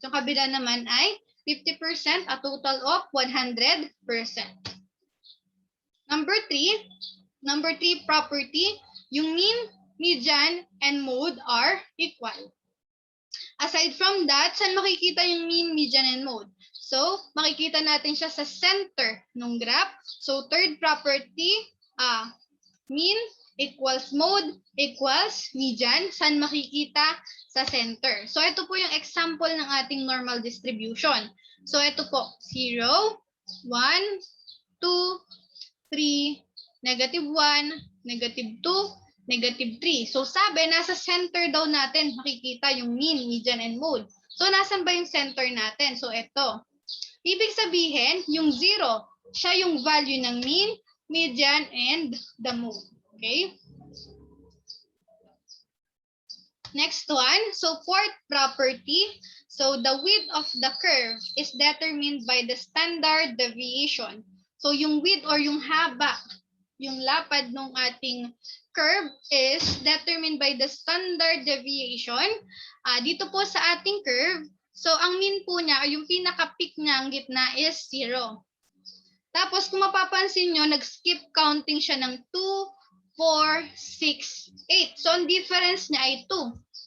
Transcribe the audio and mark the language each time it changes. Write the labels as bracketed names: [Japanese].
[Filipino] Yung kabila naman ay 50%, [English] a total of 100%. Number 3 property, yung mean, median, and mode are equal. Aside from that, [Filipino] saan makikita yung [English] mean, median, and mode? [Filipino] So, makikita natin siya sa center ng graph. [English] So, third property, mean equals mode equals median. [Filipino] Saan makikita? Sa center. So, ito po yung example ng ating normal distribution. [English] So, [Filipino] ito po, [English] 0, 1, 2, 3, negative 1, negative 2, negative 3. [Filipino] So, sabi, nasa center daw natin makikita yung mean, median, and mode. So, nasan ba yung center natin? So, ito. Ibig sabihin, yung 0, siya yung value ng mean, median, and the mode. Okay? [English] Next one, so fourth property, so the width of the curve is determined by the standard deviation. So yung width or [Filipino] yung haba, yung lapad ng ating [English] curve is determined by the standard deviation. [Filipino] Dito po sa ating curve, so ang mean po niya, yung pinaka-peak niya, ang gitna is 0. Tapos kung mapapansin nyo, nag-skip counting siya ng 2, 4, 6, 8. So ang difference niya ay 2.